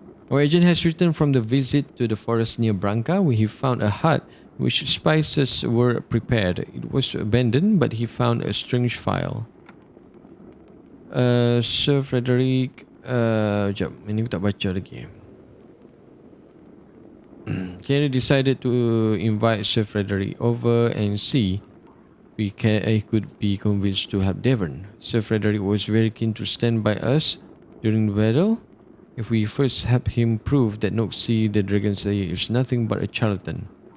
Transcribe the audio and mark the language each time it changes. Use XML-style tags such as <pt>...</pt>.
<en>Our agent has returned from the visit to the forest near Branca, where he found a hut in which spices were prepared. It was abandoned, but he found a strange file. Sir Frederick...</en> <ms>Sekejap, ini aku tak baca lagi.</ms> <en>Kenny decided to invite Sir Frederick over and see if he could be convinced to help Devon. Sir Frederick was very keen to stand by us during the battle. If we first help him prove that Noxie the Dragon Slayer is nothing but a charlatan.</en>